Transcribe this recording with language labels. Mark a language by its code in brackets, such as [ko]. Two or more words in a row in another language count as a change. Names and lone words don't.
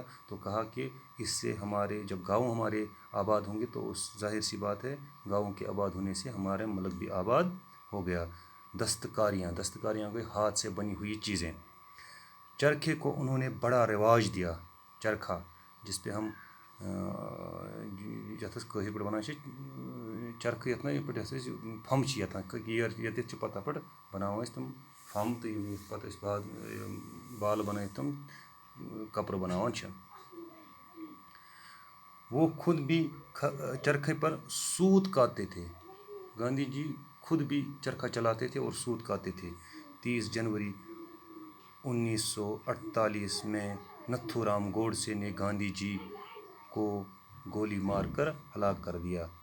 [ur] تو کہا کہ اس سے ہمارے جب گاؤں ہمارے آباد ہوں گے تو اس ظاہر سی بات ہے گاؤں کے آباد ہونے سے ہمارا ملک بھی آباد ہو گیا۔ دستکاریاں گئی ہاتھ سے بنی ہوئی چیزیں۔ چرخے کو انہوں نے بڑا رواج دیا۔ چرخہ جس پہ ہم [ks] یتھ کٲشِر پٲٹھۍ وَنان چھِ چرخہٕ یَتھ نہ پٲٹھۍ أسۍ پھَمب چھِ یَتھ چھِ پَتہٕ تَتھ پٮ۪ٹھ بَناوان ٲسۍ تِم پھَمب، تہٕ یِتھ پَتہٕ أسۍ بالہٕ بَنٲوِتھ تِم کپرٕ بناوان چھِ۔ [ur] وہ خود بھی چرخے پر سوت کاٹتے تھے۔ گاندھی جی خود بھی چرخہ چلاتے تھے اور سوت کاٹتے تھے۔ 30 جنوری 1948 میں نتھو رام گوڈسے نے گاندھی جی کو گولی مار کر ہلاک کر دیا۔